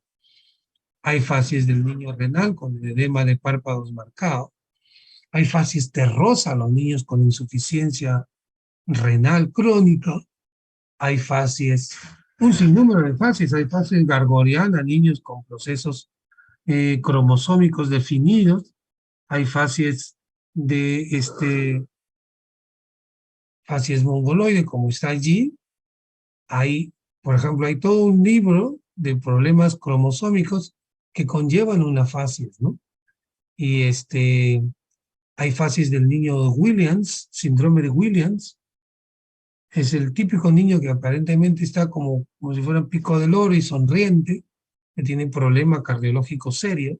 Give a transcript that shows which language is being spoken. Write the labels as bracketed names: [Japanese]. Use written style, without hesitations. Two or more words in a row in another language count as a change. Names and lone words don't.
[Spanish] Hay facies del niño renal con el edema de párpados marcado. Hay facies terrosa, los niños con insuficiencia renal crónica. Hay facies, un sinnúmero de facies. Hay facies gargoriana, niños con procesos cromosómicos definidos. hay facies de facies mongoloide, como está allí. Hay, por ejemplo, hay todo un libro de problemas cromosómicos que conllevan una facies, ¿no? Y hay facies del niño Williams, síndrome de Williams. Es el típico niño que aparentemente está como si fuera un pico del oro y sonriente, que tiene un problema cardiológico serio.